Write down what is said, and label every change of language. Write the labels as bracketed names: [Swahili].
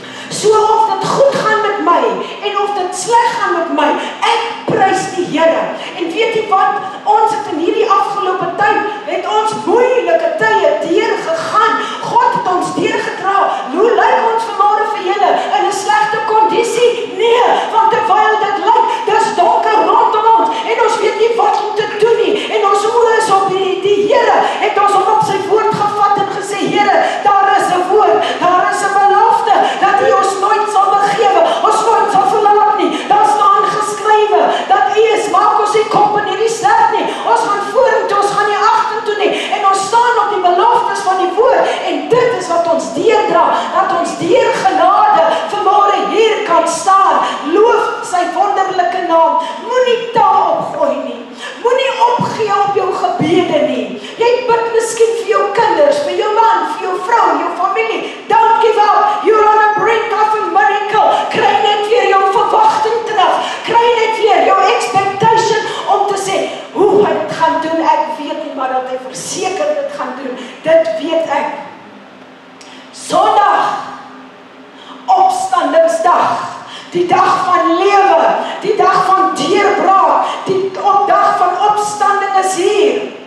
[Afrikaans] So of dit goed gaan met my en of dit sleg gaan met my, ek prys die Here. En weet jy wat, ons het in hierdie afgelope tyd, het ons moeilike tye deurgegaan. God het ons deurgedra. Hoe lyk ons vanmôre vir julle? In 'n slegte kondisie? Nee, want terwyl dit lyk, dis donker rondom ons en ons weet nie wat om te doen nie. En ons oë is op die Here, het ons hom op sy woord gevat en gesê, Here, daar is 'n woord, daar is 'n belofte, dat U ons nooit sal begewe, ons nooit sal verlaat nie. Daar staan geskrywe, dat U is, maak ons nie kop in hierdie stad nie. Ons gaan vorentoe, ons gaan nie agtertoe nie. En ons staan op die beloftes van die woord. En dit is wat ons deurdra, dat ons deur genade vanmôre hier kan staan. Loof sy wonderlike naam. Moenie taal opgooi nie. Moenie opgee op jou gebede nie. Jy bid miskien vir jou kinders, vir jou man, vir jou vrou, jou familie. [English] Don't give up. You're on a brink of a miracle. [Afrikaans] Kry net weer jou verwagting terug. Kry net weer jou expectation om te sê, hoe hy dit gaan doen, ek weet nie, maar dat hy verseker dit gaan doen. Dit weet ek. Sondag, opstandingsdag, die dag van lewe, die dag van deurbraak, die dag van opstanding is hier.